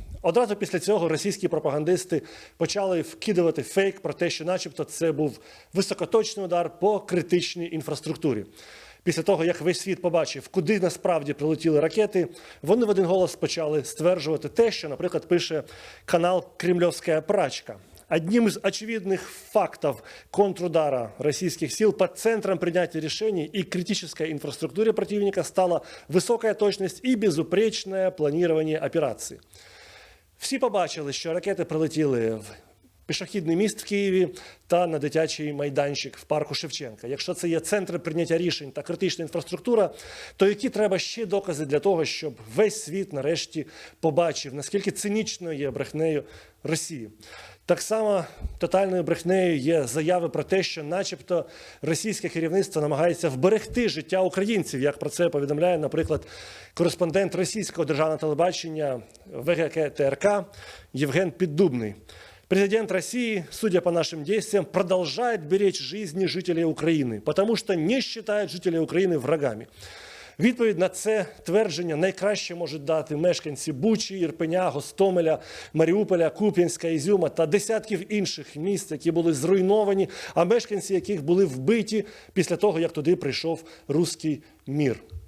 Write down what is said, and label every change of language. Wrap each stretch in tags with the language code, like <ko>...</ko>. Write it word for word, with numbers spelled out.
<uk>Одразу після цього російські пропагандисти почали вкидувати фейк про те, що начебто це був високоточний удар по критичній інфраструктурі. Після того, як весь світ побачив, куди насправді прилетіли ракети, вони в один голос почали стверджувати те, що, наприклад, пише канал «Кремльовська прачка».</uk> <ru>Одним из очевидных фактов контрудара российских сил по центрам принятия решений и критической инфраструктуре противника стала высокая точность и безупречное планирование операций.</ru> <uk>Всі побачили, що ракети прилетіли в пішохідний міст в Києві та на дитячий майданчик в парку Шевченка. Якщо це є центри прийняття рішень та критична інфраструктура, то які треба ще докази для того, щоб весь світ нарешті побачив, наскільки цинічною є брехнею Росії? Так само тотальною брехнею є заяви про те, що начебто російське керівництво намагається вберегти життя українців, як про це повідомляє, наприклад, кореспондент російського державного телебачення ВГК ТРК Євген Піддубний.</uk> <ru>Президент России, судя по нашим действиям, продолжает беречь жизни жителей Украины, потому что не считает жителей Украины врагами.</ru> <uk>Відповідь на це твердження найкраще можуть дати мешканці Бучі, Ірпеня, Гостомеля, Маріуполя, Куп'янська, Ізюма та десятків інших міст, які були зруйновані, а мешканці яких були вбиті після того, як туди прийшов руський мір.</uk>